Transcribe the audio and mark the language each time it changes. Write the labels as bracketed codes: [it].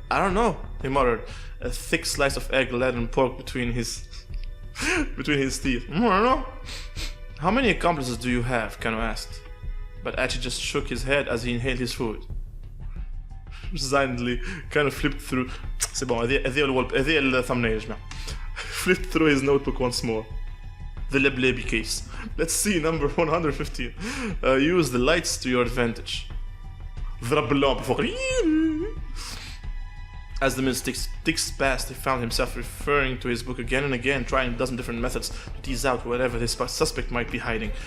[en] I don't know, he muttered, a thick slice of egg-laden pork between his teeth. I don't know. How many accomplices do you have? Kano asked. But Achi just shook his head as he inhaled his food. Resignedly, Kano flipped through. [fr] C'est bon, [ar] هذه الثمنية يا جماعة. [en] Flipped through his notebook once more. The Leblebi case. Let's see, number 115. Use the lights to your advantage. [ar] ضرب اللعبة فوق. [en] As the minutes ticks past, he found himself referring to his book again and again, trying a dozen different methods to tease out whatever his suspect might be hiding.